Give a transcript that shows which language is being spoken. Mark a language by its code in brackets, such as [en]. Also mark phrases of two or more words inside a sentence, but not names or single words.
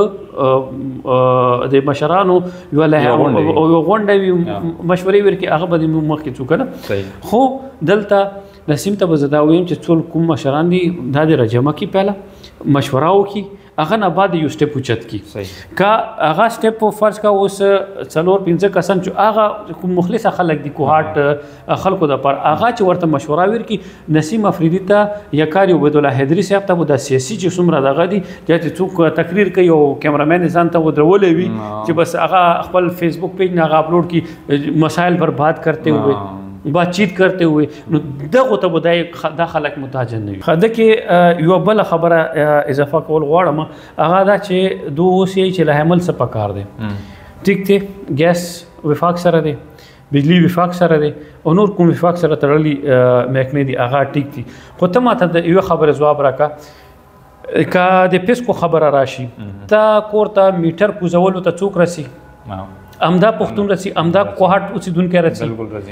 [ps] هغه د مشرانو یو غونډه وي مشورې ورکړي هغه به د مخکې څوک نه خو دلته نسیم ته به زه دا ویم چې ټول کوم مشران دي دا د راجمع کړي پهله مشوره وکړي هغه نه بعد یو سټپ اوچت کړي که هغه سټپ فرض کا اوس 4-5 کسان چې هغه کوم مخلص خلک دي کوهاټ خلکو دپاره هغه چې ورته مشوره ورکړي نسیم افریدي ته یا قاري عبید الله حیدري صاحب ته به دا سیاسي چې څومره دغه دي چې څوک تقریر کوي او کیمرامین ځان ته ودرولی وي چې بس هغه خپل فیسبوک پیج نه هغه اپلوډ کړي [ur] مسائل برباد کرتے ہوئے بات چیت کرتے ہوئے [ps] نو دغه ته به دا خلک متاجر نه وي خده کې یو بل خبره اضافه کول غواړم هغه دا چې دو اوس یې چې له عمل څه پکار دی ټیک دی ګیس وفاق سره دی بجلی وفاق سره دی او نور کوم وفاق سره تړلي محکمې دي هغه ټیک دي خو ته ماته د یو خبره ځواب راکړه که د پیسکو خبره راشي تا کور ته میټر کوزولو ته څوک رسي امدا پښتون رسی امدا کوهاټ اوسیدونکو رسی